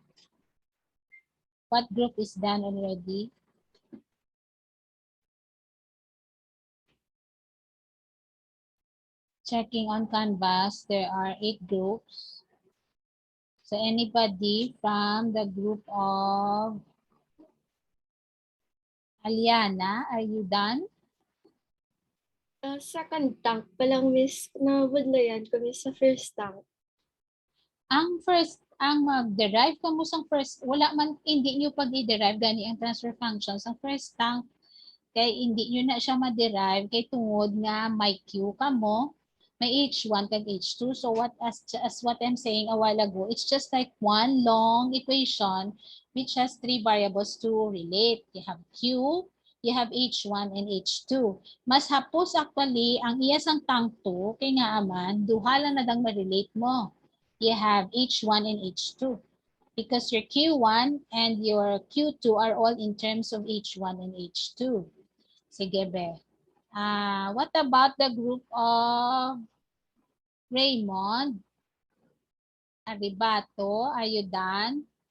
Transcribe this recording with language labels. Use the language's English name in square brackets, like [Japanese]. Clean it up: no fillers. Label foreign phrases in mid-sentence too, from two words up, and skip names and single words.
[English] What group is done already? Checking on Canvas, there are 8 groups. So anybody from the group of Aliana, are you done? Second tank [Hiligaynon] pa lang, miss. Nabudlayan ko, miss, sa [English] first tank. [Hiligaynon] Ang mag-derive ka mo sa first, wala man, hindi nyo pag-i-derive gani ang [English] transfer functions. [Hiligaynon] Ang [English] first tank, [Hiligaynon] kay hindi nyo na siya ma-derive, kay tungod nga may Q ka mo, may H1 kag H2. [English] So what as what I'm saying a while ago, it's just like one long equation which has 3 variables to relate. You have Q, you have H1 and H2. [Hiligaynon] Mas hapos actually ang iya sang tank 2 kay nga aman duha lang na dang ma-relate mo. [English] You have H1 and H2 because your Q1 and your Q2 are all in terms of H1 and H2. [Hiligaynon] Sige, be. [English] What about the group of Raymond? Aribato, are you done?